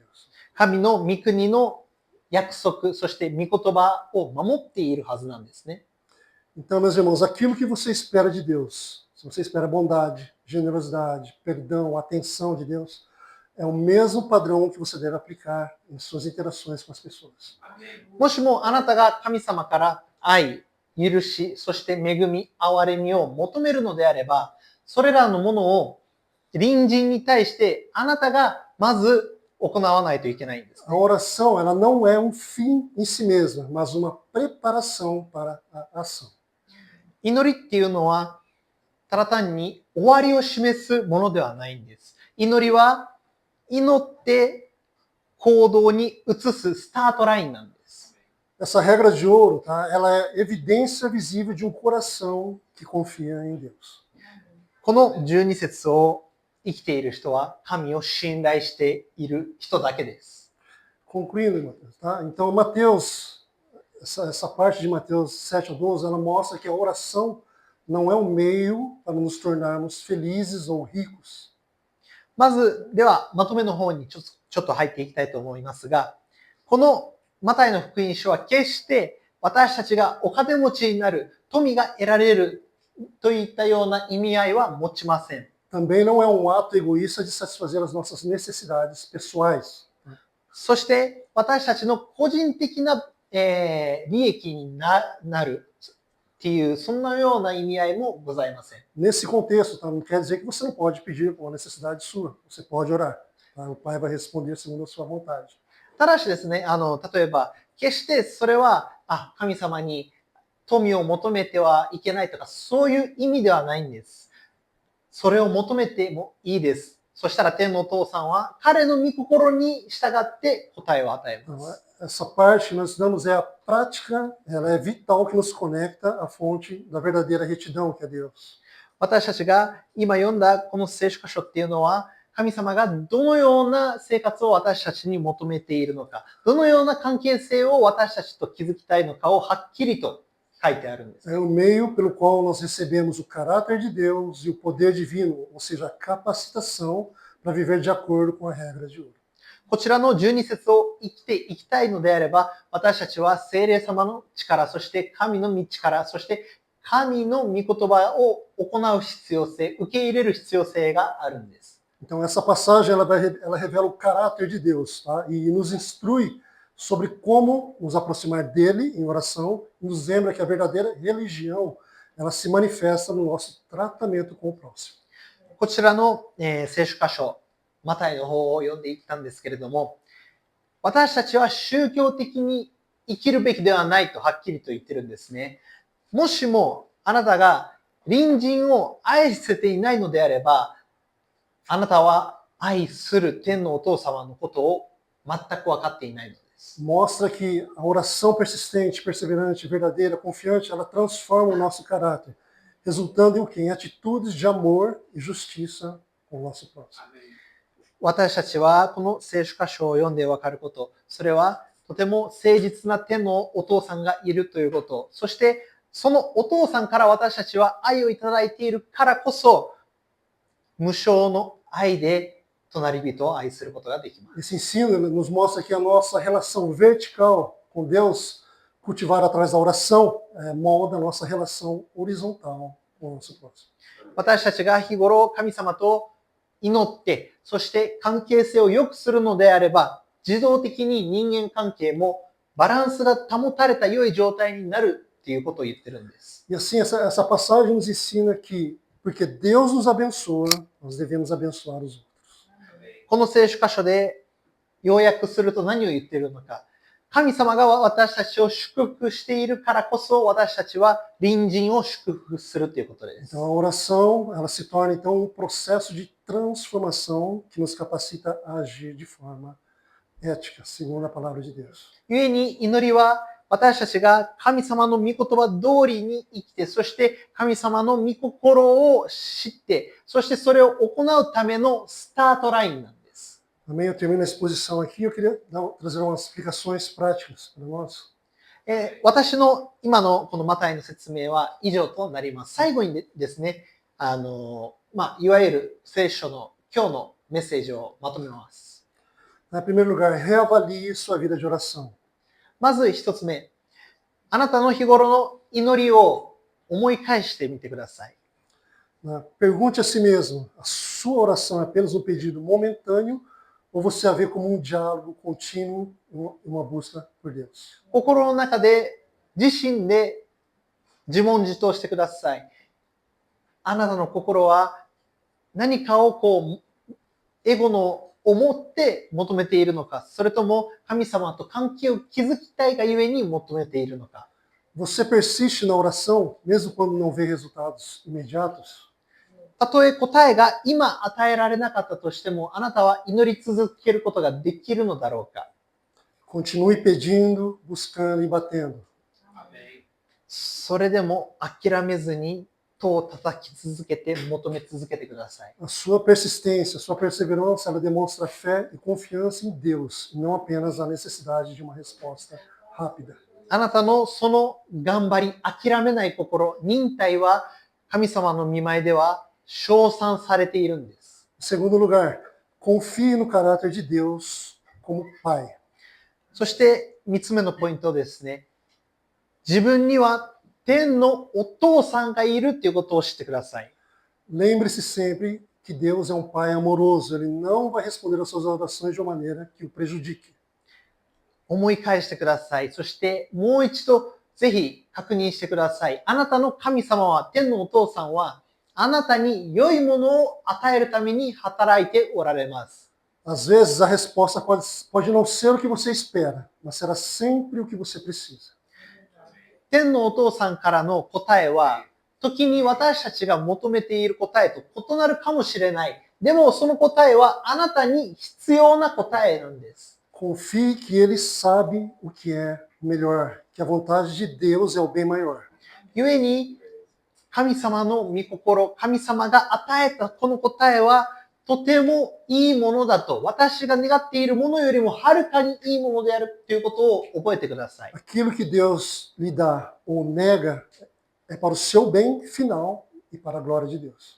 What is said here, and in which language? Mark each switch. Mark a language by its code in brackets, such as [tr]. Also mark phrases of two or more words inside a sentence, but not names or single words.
[ja] 神の御国の約束、そして御言葉を守っているはずなんですね。 [pt] Então, meus irmãos, aquilo que você espera de Deus, se você espera bondade, generosidade, perdão, atenção de Deus, é o mesmo padrão que você deve aplicar em suas interações com as pessoas. [ja] もしもあなたが神様から愛、許し、そして恵み、憐れみを求めるのであれば、それらのものを隣人に対してあなたがまず行わないといけないんです、 [pt] A oração, ela não é um fim em si mesma, mas uma preparação para a ação. [ja] 祈りっていうのは、ただ単に終わりを示すものではないんです。祈りは、祈って行動に移すスタートラインなんです。 [pt] Essa regra de ouro, tá? Ela é evidência visível de um coração que confia em Deus. [ja] この12節を生きている人は神を信頼している人だけです。 [pt] Concluindo, Mateus, tá? Então, Mateus, essa parte de Mateus 7 a 12, ela mostra que a oração não é um meio para nos tornarmos felizes ou ricos. [ja] まず、では、まとめの方にちょっと入っていきたいと思いますが、このマタイの福音書は決して私たちがお金持ちになる、富が得られるといったような意味合いは持ちません。 [pt] Também não é um ato egoísta de satisfazer as nossas necessidades pessoais. [ja] そして私たちの個人的な、利益になるっていう、そんなような意味合いもございません。 [pt] Nesse contexto, tá? Não quer dizer que você não pode pedir uma necessidade sua. Você pode orar. Tá? O Pai vai responder segundo a sua vontade. [ja] ただしですね、例えば、決してそれは、神様に富を求めてはいけないとか、そういう意味ではないんです。それを求めてもいいです。そしたら天のお父さんは彼の御心に従って答えを与えます。 [pt] Essa parte que nós estudamos é a prática, ela é vital que nos conecta à fonte da verdadeira retidão, que é Deus. [ja] 私たちが今読んだこの聖書箇所っていうのは、神様がどのような生活を私たちに求めているのか、どのような関係性を私たちと築きたいのかをはっきりと書いてあるんです。 [pt] É o meio pelo qual nós recebemos o caráter de Deus e o poder divino, ou seja, a capacitação para viver de acordo com a regra de ouro. [ja] こちらの12節を生きていきたいのであれば、私たちは聖霊様の力、そして神の道から、そして神の御言葉を行う必要性、受け入れる必要性があるんです。 [pt] Então essa passagem ela revela o caráter de Deus, tá? E nos instrui sobre como nos aproximar dele em oração, e nos lembra que a verdadeira religião, ela se manifesta no nosso tratamento com o próximo. [ja] こちらの、聖書箇所、マタイの方を読んでいったんですけれども、私たちは宗教的に生きるべきではないとはっきりと言ってるんですね。もしもあなたが隣人を愛せていないのであれば、あなたは愛する天のお父様のことを全く分かっていないのです。 [pt] Mostra que a oração persistente, perseverante, verdadeira, confiante, ela transforma o nosso caráter, resultando em o quê? Em atitudes de amor e justiça com o nosso próximo. [ja] 私たちはこの聖書箇所を読んで分かること、それはとても誠実な天のお父さんがいるということ、そしてそのお父さんから私たちは愛をいただいているからこそ、無償の愛で隣人を愛することができます。 [pt] Esse ensino nos mostra que a nossa relação vertical com Deus, cultivada através da oração, molda a nossa relação horizontal com o nosso próximo. [ja] 私たちが日頃神様と祈って、そして関係性を良くするのであれば、自動的に人間関係もバランスが保たれた良い状態になるっていうことを言ってるんです。 [pt] E assim, essa passagem nos ensina que, porque Deus nos abençoa, nós devemos abençoar os outros. [ja] この聖書箇所で要約すると何を言っているのか。神様が私たちを祝福しているからこそ私たちは隣人を祝福するということです。 [pt] Então a oração, ela se torna então processo de transformação que nos capacita a agir de forma ética, segundo a palavra de Deus. [ja] 故に祈りは私たちが神様の御言葉通りに生きて、そして神様の御心を知って、そしてそれを行うためのスタートラインなんです。 [pt] Amém? Eu termino a exposição aqui, eu queria trazer umas explicações práticas para nós. [ja] 私の今のこのマタイの説明は以上となります。最後にですね、いわゆる聖書の今日のメッセージをまとめます。 [pt] Em primeiro lugar, reavalie sua vida de oração. [ja] まず一つ目、あなたの日頃の祈りを思い返してみてください。 [pt] Pergunte a si mesmo, a sua oração é apenas um pedido momentâneo ou você a vê como um diálogo contínuo e uma busca por Deus? [ja] 心の中で自身で自問自答してください。あなたの心は何かをエゴの思って求めているのか、それとも神様と関係を築きたいがゆえに求めているのか。 [pt] Você persiste na oração mesmo quando não vê resultados imediatos? [ja] たとえ答えが今与えられなかったとしても、あなたは祈り続けることができるのだろうか。 [pt] Continue pedindo, buscando e batendo. [ja] それでも諦めずに戸を叩き続けて求め続けてください。 [pt] A sua persistência, a sua perseverança, ela demonstra fé e confiança em Deus, e não apenas a necessidade de uma resposta rápida. [ja] あなたのその頑張り、諦めない心、忍耐は神様の御前では称賛されているんです。 [pt] Em segundo lugar, confie no caráter de Deus como Pai. [ja] そして三つ目のポイントですね。自分には天のお父さんがいるということを知ってください。 [pt] Lembre-se sempre que Deus é um Pai amoroso. Ele não vai responder às suas orações de uma maneira que o prejudique. [ja] 思い返してください。そしてもう一度ぜひ確認してください。あなたの神様は、天のお父さんは、あなたに良いものを与えるために働いておられます。 [pt] Às vezes a resposta pode não ser o que você espera, mas será sempre o que você precisa. [ja] 天のお父さんからの答えは、時に私たちが求めている答えと異なるかもしれない。でもその答えはあなたに必要な答えなんです。 [pt] Confie que Ele sabe o que é melhor, que a vontade de Deus é o bem maior. [ja] 故に、神様の御心、神様が与えたこの答えは、とてもいいものだと、私が願っているものよりもはるかにいいものであるということを覚えてください。 [pt] Aquilo que Deus lhe dá ou nega é para o seu bem final e para a glória de Deus.